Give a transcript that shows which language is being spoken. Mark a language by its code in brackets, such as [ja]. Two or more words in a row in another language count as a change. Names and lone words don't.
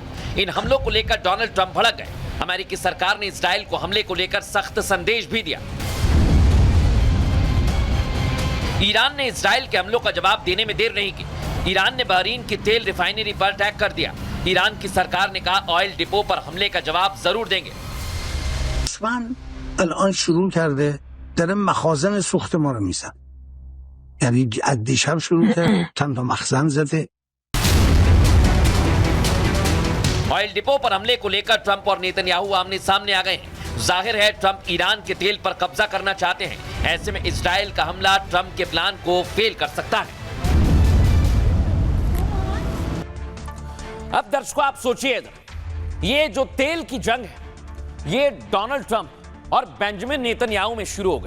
[hi] इन हमलों को लेकर डोनाल्ड ट्रंप भड़क गए। अमेरिकी सरकार ने इसराइल को हमले को लेकर सख्त संदेश भी दिया। ईरान ने इसराइल के हमलों का जवाब देने में देर नहीं की। ईरान ने बहरीन की तेल रिफाइनरी पर अटैक कर दिया। ईरान की सरकार ने कहा [en] oil depot [hi] पर हमले का जवाब जरूर देंगे। [fa] الان شروع کرده داره مخازن سوخت ما رو میزن. یعنی از دیشب شروع کرده چند تا مخزن زده. [en] oil depot [hi] पर हमले को लेकर ट्रंप और नेतन्याहू आमने सामने आ गए हैं। जाहिर है ट्रंप ईरान के तेल पर कब्जा करना चाहते हैं। ऐसे में इजराइल का हमला ट्रंप के प्लान को फेल कर सकता है। अब दर्शकों आप सोचिए, ये जो तेल की जंग है ये डोनाल्ड ट्रंप और बेंजामिन नेतन्याहू में शुरू हो गई।